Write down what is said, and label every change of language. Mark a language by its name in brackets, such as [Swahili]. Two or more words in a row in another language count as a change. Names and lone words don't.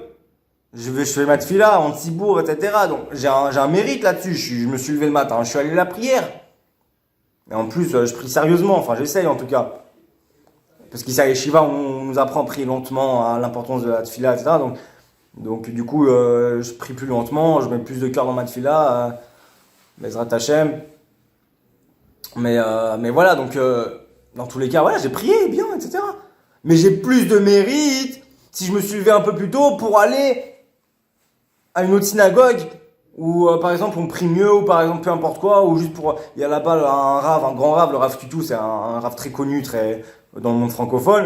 [French] Je fais ma tefila en tzibour, etc. Donc j'ai un mérite là-dessus. Je me suis levé le matin, je suis allé à la prière. Et en plus, je prie sérieusement. Enfin, j'essaye en tout cas. Parce qu'ici à Yeshiva, on nous apprend à prier lentement à l'importance de la tefila, etc. Donc du coup, je prie plus lentement, je mets plus de cœur dans ma tefila. [Hebrew] בעזרת השם. [French] Mais voilà, donc dans tous les cas, voilà, j'ai prié bien, etc. Mais j'ai plus de mérite si je me suis levé un peu plus tôt pour aller à une autre synagogue où par exemple on prie mieux, ou par exemple peu importe quoi, ou juste pour, il y a là-bas un grand rave, le Rav Tutu, c'est un rave très connu, très dans le monde francophone.